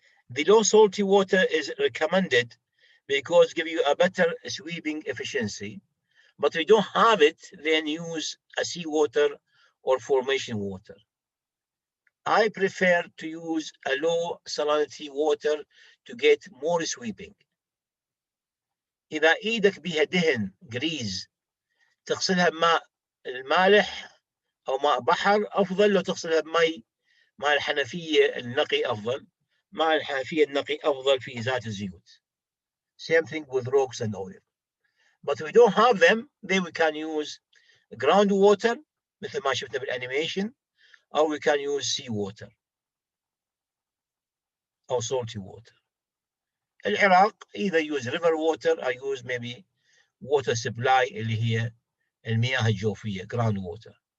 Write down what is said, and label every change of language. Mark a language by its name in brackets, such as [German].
[English] The low salty water is recommended because give you a better sweeping efficiency. But if you don't have it, then use a seawater or formation water. I prefer to use a low salinity water to get more sweeping. [Arabic] إذا إيدك بها دهن جريز تغسلها بماء المالح أو ماء بحر أفضل لو تغسلها بماء الحنفية النقي أفضل. ماء الحنفية النقي أفضل في ذات الزيوت. [English] Same thing with rocks and oil. But if we don't have them, then we can use groundwater [Arabic] مثل ما شفنا بالانيميشن, [English] or we can use seawater or salty water. [Arabic] العراق [English] either use river water or use maybe water supply [Arabic] اللي هي المياه الجوفية, [English] groundwater.